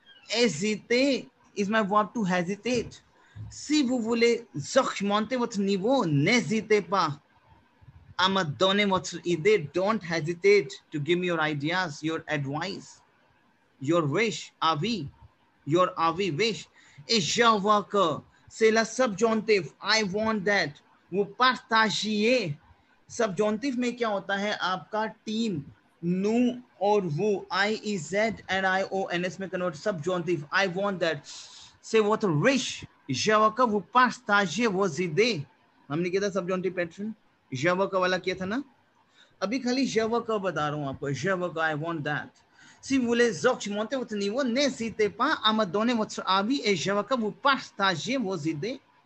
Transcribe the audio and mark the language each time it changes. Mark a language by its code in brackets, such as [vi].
[en] Hésiter is my verb to hesitate. [fr] Si vous voulez augmenter votre niveau, n'hésitez pas à me donner votre idée. [en] Don't hesitate to give me your ideas, your advice. Your wish, avis, your avis, wish. [fr] Et je vois que c'est la subjonctive. [en] I want that. [hi] वो [fr] partagiez. [hi] Subjonctive में क्या होता है? आपका team, nous और वो, I, E, Z and I, O, N, S में convert. Subjonctive. I want that. [fr] C'est votre wish. Je vois que vous partagez vos idées. [hi] हमने किया था subjonctive pattern. [fr] Je vois que [hi] वाला किया था ना? अभी खाली [fr] je vois que [hi] बता रहा हूँ आपको. [fr] Je vois que [en] I want that. [fr] Si vous voulez augmenter votre niveau, n'hésitez pas à me donner votre avis et je veux que vous partagez vos idées.